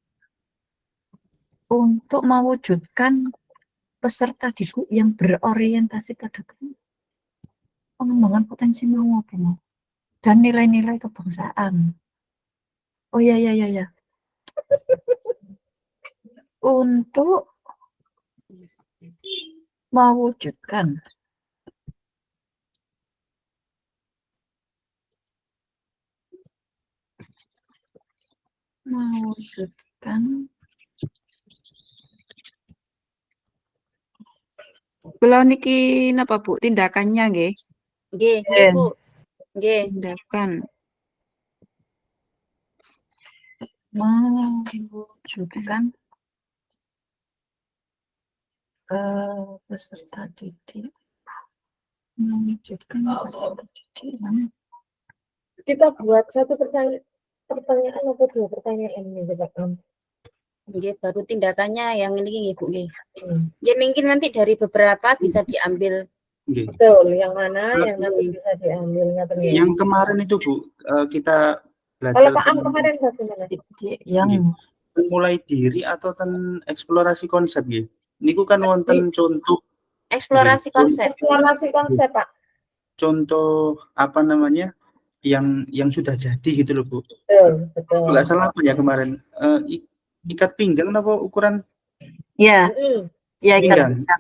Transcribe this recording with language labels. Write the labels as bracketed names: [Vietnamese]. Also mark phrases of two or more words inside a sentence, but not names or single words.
[Indonesian] Untuk mewujudkan peserta didik yang berorientasi pada pengembangan potensi mau apa mau dan nilai-nilai kebangsaan. Oh ya. Untuk mewujudkan [Javanese] Kula niki napa Bu tindakannya nggih? Nggih, nggih, Bu. Nggih. [Indonesian] Tindakan. mewujudkan peserta didik yang kita buat satu pertanyaan atau dua pertanyaan ini, coba. Nggih, baru tindakannya yang ini nggih, Bu nggih. Hmm. Ya mungkin nanti dari beberapa bisa diambil. [Javanese] Nggih. [Indonesian] Betul, yang mana yang nanti bisa diambil Yang kemarin itu Bu, kita Kalau belajar Pak Am kemarin bagaimana? didik yang mulai diri atau eksplorasi konsep nggih. [Javanese] Niku kan wonten contoh [Indonesian] Eksplorasi konsep. Eksplorasi konsep, Pak. contoh apa namanya yang sudah jadi gitu loh Bu. Betul. Nggak salah apa ya kemarin ikat pinggang apa ukuran ya pinggang. ikan